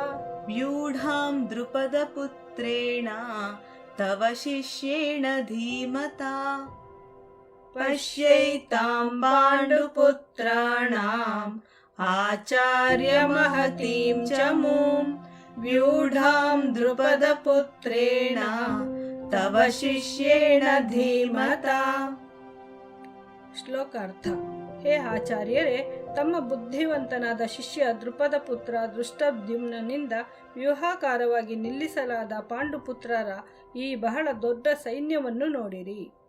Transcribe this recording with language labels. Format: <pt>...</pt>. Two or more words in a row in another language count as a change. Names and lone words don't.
<sa>पश्यैतां पाण्डुपुत्राणाम् आचार्यमहतीं च मूं व्यूढां द्रुपदपुत्रेण तव शिष्येण धीमता।</sa> <kn>ಶ್ಲೋಕಾರ್ಥ. ಹೇ ಆಚಾರ್ಯರೇ, ತಮ್ಮ ಬುದ್ಧಿವಂತನಾದ ಶಿಷ್ಯ ದ್ರುಪದ ಪುತ್ರ ದೃಷ್ಟದ್ಯುಮ್ನನಿಂದ ವ್ಯೂಹಾಕಾರವಾಗಿ ನಿಲ್ಲಿಸಲಾದ ಪಾಂಡುಪುತ್ರರ ಈ ಬಹಳ ದೊಡ್ಡ ಸೈನ್ಯವನ್ನು ನೋಡಿರಿ.</kn>